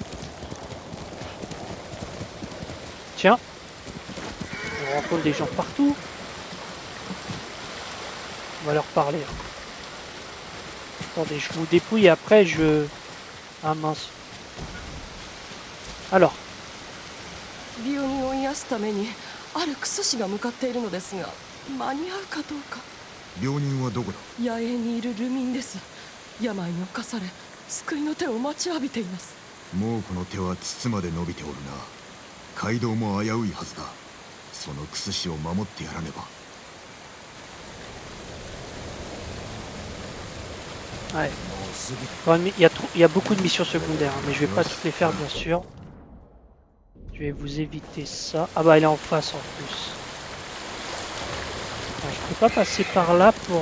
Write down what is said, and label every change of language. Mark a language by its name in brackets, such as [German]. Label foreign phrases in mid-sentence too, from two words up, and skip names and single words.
[French] Tiens. On rencontre des gens partout. On va leur parler. Attendez, je vous dépouille et après je... Ah mince. Alors. [Japanese] 病人を癒すためにあるクソ師が向かっているのですが間に合うかどうか。病人はどこだ？野営にいる流民です。病に侵され救いの手を待ちわびています。猛虎の手は筒まで伸びておるな。街道も危ういはずだ。そのクス師を守ってやらねば。 [French] Ouais. Il y a beaucoup de missions secondaires, hein, mais je vais pas toutes les faire bien sûr. Je vais vous éviter ça. Ah bah elle est en face en plus. Ouais, je peux pas passer par là pour...